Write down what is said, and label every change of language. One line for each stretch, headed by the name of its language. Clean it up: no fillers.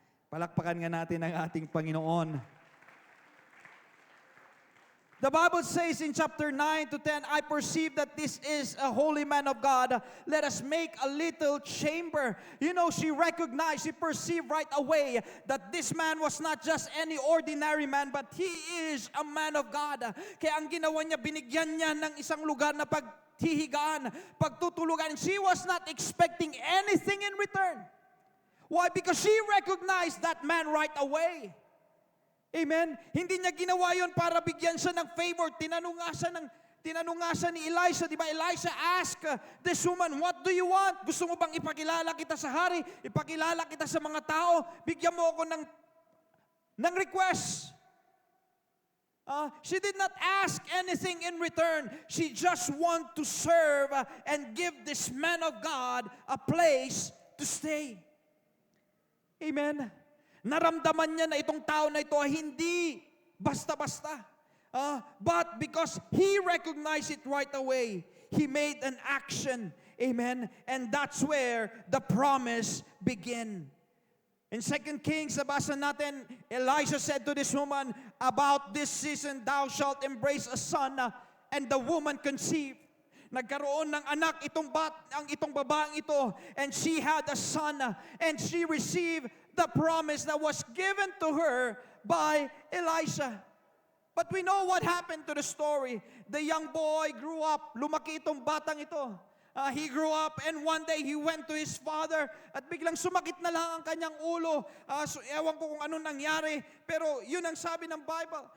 Filipino: Palakpakan nga natin ang ating Panginoon.
English: The Bible says in chapter 9 to 10, I perceive that this is a holy man of God. Let us make a little chamber. You know, she recognized, she perceived right away that this man was not just any ordinary man, but he is a man of God.
Filipino: Kaya ang ginawa niya, binigyan niya ng isang lugar na paghihigaan, pagtutulugan.
English: She was not expecting anything in return. Why? Because she recognized that man right away. Amen?
Filipino: Hindi niya ginawa yon para bigyan siya ng favor. Tinanong nga siya ni Elisha, di ba?
English: Elisha asked this woman, what do you want?
Filipino: Gusto mo bang ipakilala kita sa hari? Ipakilala kita sa mga tao? Bigyan mo ako ng request.
English: She did not ask anything in return. She just want to serve and give this man of God a place to stay. Amen?
Filipino: Naramdaman niya na itong tao na ito ay hindi basta-basta.
English: But because he recognized it right away, he made an action. Amen? And that's where the promise began. In 2 Kings,
Filipino: nabasa natin,
English: Elisha said to this woman, about this season thou shalt embrace a son, and the woman conceived.
Filipino: Nagkaroon ng anak itong babaeng ito,
English: and she had a son, and she received the promise that was given to her by Elisha. But we know what happened to the story. The young boy grew up,
Filipino: lumaki itong batang ito.
English: He grew up, and one day he went to his father
Filipino: at biglang sumakit na lang ang kanyang ulo. So, ewan ko kung anong nangyari, pero yun ang sabi ng Bible.